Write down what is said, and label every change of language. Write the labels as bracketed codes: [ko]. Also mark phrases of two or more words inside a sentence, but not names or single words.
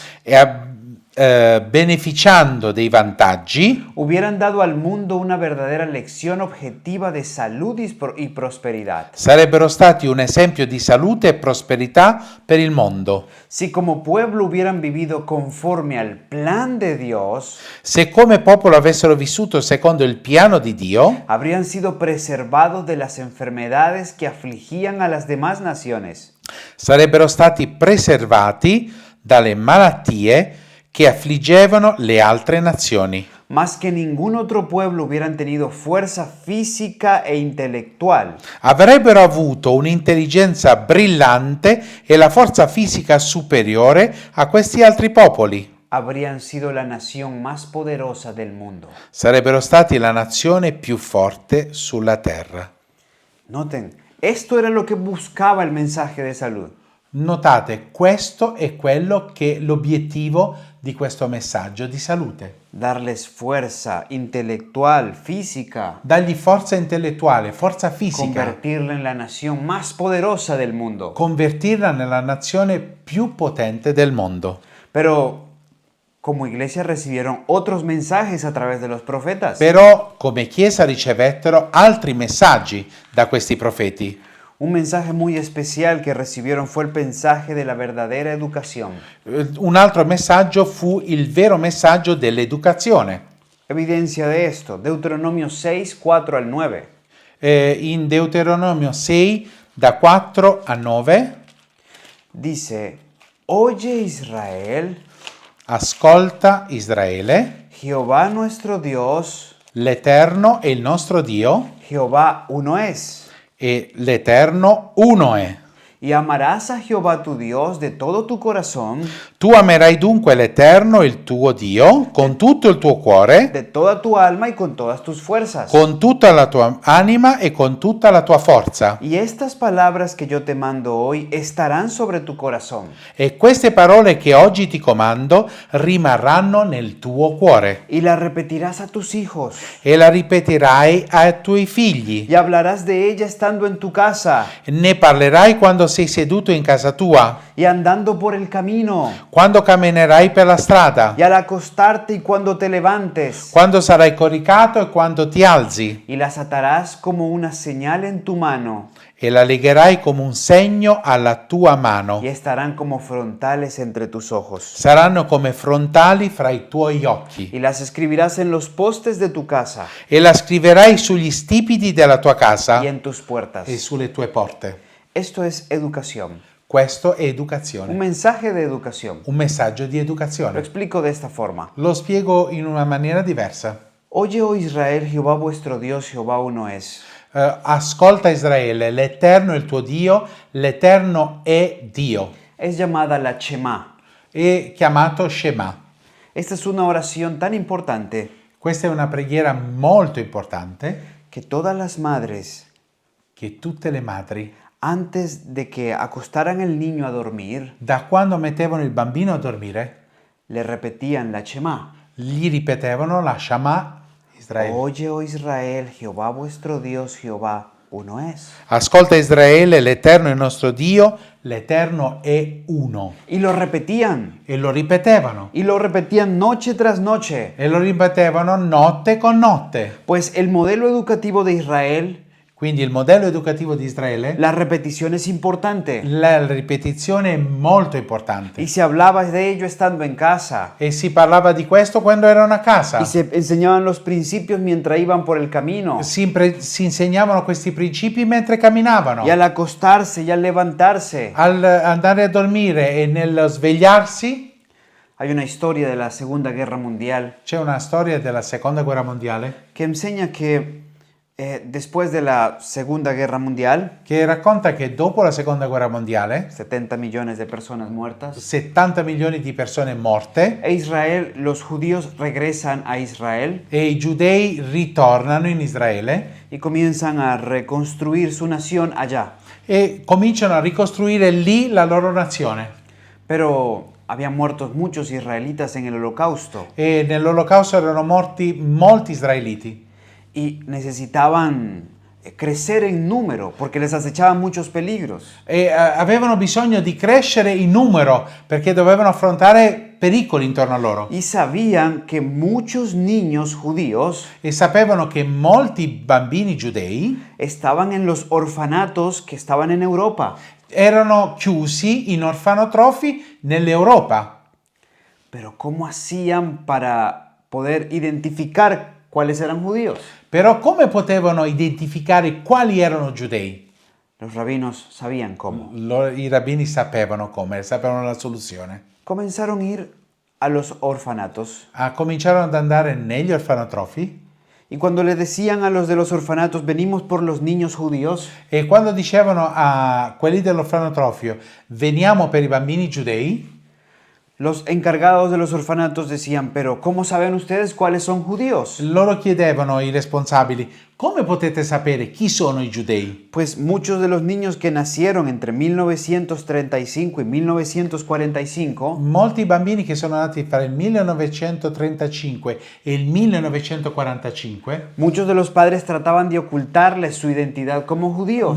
[it] e beneficiando dei vantaggi, [es] hubieran dado al mundo una verdadera lección objetiva de salud y prosperidad. [it] sarebbero stati un esempio di salute e prosperità per il mondo. [es] Si como pueblo hubieran vivido conforme al plan de Dios, [it] Se come popolo avessero vissuto secondo il piano di Dio, [es] habrían sido preservados de las enfermedades que afligían a las demás naciones. [it] sarebbero stati preservati dalle malattie che affliggevano le altre nazioni. [es] Más que ningún otro pueblo hubieran tenido fuerza física e intelectual. [it] Avrebbero avuto un'intelligenza brillante e la forza fisica superiore a questi altri popoli. [es] Habrían sido la nación más poderosa del mundo. [it] Sarebbero stati la nazione più forte sulla terra. [es] Noten, esto era lo que buscaba el mensaje de salud. [it] Notate, questo è quello che l'obiettivo di questo messaggio di salute. [es] Darles fuerza intelectual, física, [it] Dargli forza intellettuale, forza fisica, [es] convertirla en la nación más poderosa del mundo. [it] convertirla nella nazione più potente del mondo. [es] Pero como iglesia recibieron otros mensajes a través de los profetas. [it] Però come Chiesa ricevettero altri messaggi da questi profeti. [es] Un mensaje muy especial que recibieron fue el mensaje de la verdadera educación. [it] Un altro messaggio fu il vero messaggio dell'educazione. [es] Evidencia de esto, Deuteronomio 6, 4 al 9. [it] In Deuteronomio 6, da 4 a 9, [es] Dice, oye Israel, [it] ascolta Israele, [es] Jehová nuestro Dios, [it] l'Eterno è il nostro Dio [es] Jehová uno es. [it] e l'Eterno uno è. [es] Y amarás a Jehová tu Dios de todo tu corazón, [it] Tu amerai dunque l'Eterno, il tuo Dio, con tutto il tuo cuore, [es] de toda tu alma y con todas tus fuerzas. [it] con tutta la tua anima e con tutta la tua forza. [es] Y estas palabras que yo te mando hoy estarán sobre tu corazón. [it] E queste parole che oggi ti comando rimarranno nel tuo cuore [es] Y las repetirás a tus hijos. [it] e la ripeterai ai tuoi figli. [es] Y hablarás de ella estando en tu casa [it] Ne parlerai quando sei seduto in casa tua, [es] y andando por el camino, [it] quando camminerai per la strada, [es] y al acostarte y cuando te levantes. [it] quando sarai coricato e quando ti alzi, [es] Y las atarás como una señal en tu mano [it] e la legherai come un segno alla tua mano. [es] y estarán como frontales entre tus ojos. [it] Saranno come frontali fra i tuoi occhi. [es] Y las escribirás en los postes de tu casa [it] E la scriverai sugli stipiti della tua casa [es] y en tus puertas. [it] e sulle tue porte. [es] Esto es educación, [it] Questo è [es] un [it] educazione, [es] mensaje de educación. [it] un messaggio di [es] Lo [it] educazione. [es] explico de esta forma. [it] Lo spiego in una maniera diversa. [es] Oye, oh Israel, Jehová vuestro Dios, Jehová uno es. [it] Ascolta Israele, l'Eterno è il tuo Dio, l'Eterno è Dio. [es] Es llamada la Shema. [it] È chiamato Shema. [es] Esta es una oración tan importante [it] Questa è una preghiera molto importante [es] que todas las madres, [it] che tutte le madri, [es] antes de que acostaran el niño a dormir, [it] da quando mettevano il bambino a dormire, [es] le repetían la Shema. [it] gli ripetevano la Shama Israele. [es] Oye, oh Israel, Jehová vuestro Dios, Jehová uno es. [it] Ascolta Israele, l'Eterno è il nostro Dio, l'Eterno è uno. [es] Y lo repetían. [it] E lo ripetevano. [es] Y lo repetían noche tras noche. [it] E lo ripetevano notte con notte. [es] Pues el modelo educativo de Israel, [it] Quindi il modello educativo di Israele, [es] la repetición es importante. [it] la ripetizione è molto importante. [es] Y se hablaba de ello estando en casa. [it] E si parlava di questo quando erano a casa. [es] Y se enseñaban los principios mientras iban por el camino. [it] Si insegnavano questi principi mentre camminavano. [es] Y al acostarse y al levantarse. [it] Al andare a dormire e nello svegliarsi, [es] Hay una historia de la Segunda Guerra Mundial [it] c'è una storia della Seconda Guerra Mondiale [es] que enseña que después de la Segunda Guerra Mundial, [it] che racconta che dopo la Seconda Guerra Mondiale [es] 70 millones de personas muertas, [it] 70 milioni di persone morte [es] e Israel, los judíos regresan a Israel [it] e i giudei ritornano in Israele [es] y comienzan a reconstruir su nación allá. [it] e cominciano a ricostruire lì la loro nazione. [es] Pero habían muerto muchos israelitas en el holocausto [it] E nell'olocausto erano morti molti israeliti [es] y necesitaban crecer en número porque les acechaban muchos peligros. [it] e avevano bisogno di crescere in numero perché dovevano affrontare pericoli intorno a loro [es] Y sabían que muchos niños judíos [it] e sapevano che molti bambini giudei [es] estaban en los orfanatos que estaban en Europa. [it] erano chiusi in orfanotrofi nell'Europa. [es] Pero ¿cómo hacían para poder identificar cuáles eran judíos? [it] Però come potevano identificare quali erano giudei? [es] Los rabinos sabían cómo. [it] I rabbini sapevano come, sapevano la soluzione. [es] Comenzaron a ir a los orfanatos [it] Cominciarono ad andare negli orfanotrofi [es] y cuando le decían a los de los orfanatos, venimos por los niños judíos, [it] e quando dicevano a quelli dell'orfanotrofio veniamo per i bambini giudei, [es] los encargados de los orfanatos decían, pero ¿cómo saben ustedes cuáles son judíos? [it] loro chiedevano ai responsabili: come potete sapere chi sono i giudei? [es] Pues muchos de los niños que nacieron entre 1935 y 1945 [it] Molti bambini che sono nati fra il 1935 e il 1945, [es] muchos de los padres trataban de ocultarles su identidad como judíos,